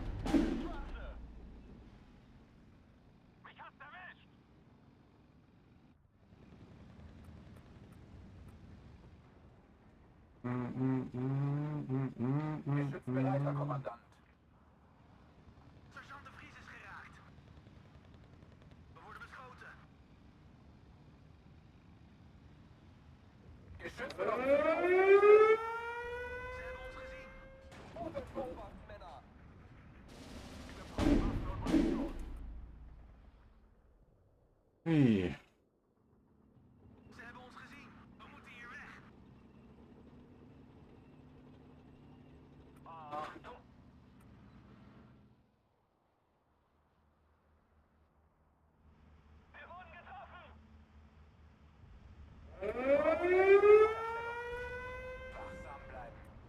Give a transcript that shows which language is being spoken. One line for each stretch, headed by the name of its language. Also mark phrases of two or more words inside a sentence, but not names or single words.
German: Schwarze. Mich hat's erwischt. Geschützbereit, Herr Kommandant.
Dutch: Sergeant de Vries is geraakt. We worden beschoten.
German: Geschütz wird auf Ziel
Dutch: Ze
German: ausgerichtet.
Dutch: hebben ons gezien.
German: Open beobachten, Männer. Wir brauchen Waffen und Munition. Hey.
Dutch: Ze hebben ons gezien. We moeten hier weg.
German: Achtung. Wir wurden getroffen. Wachsam bleiben.